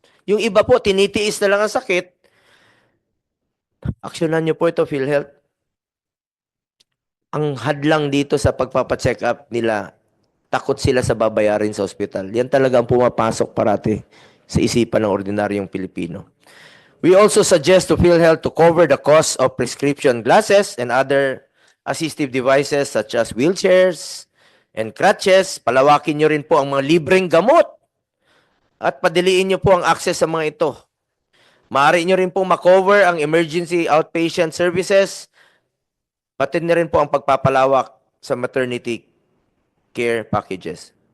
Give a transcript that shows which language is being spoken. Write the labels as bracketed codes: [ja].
[tl] Yung iba po, tinitiis na lang ang sakit. Aksyonan niyo po ito, PhilHealth. Ang hadlang dito sa pagpapacheck up nila, takot sila sa babayarin sa ospital. Yan talaga ang pumapasok parati sa isipan ng ordinaryong Pilipino. [en] We also suggest to PhilHealth to cover the cost of prescription glasses and other assistive devices such as wheelchairs and crutches. [tl] Palawakin nyo rin po ang mga libreng gamot at padiliin nyo po ang access sa mga ito. Maaari nyo rin po makover ang emergency outpatient services, pati na rin po ang pagpapalawak sa maternity care packages.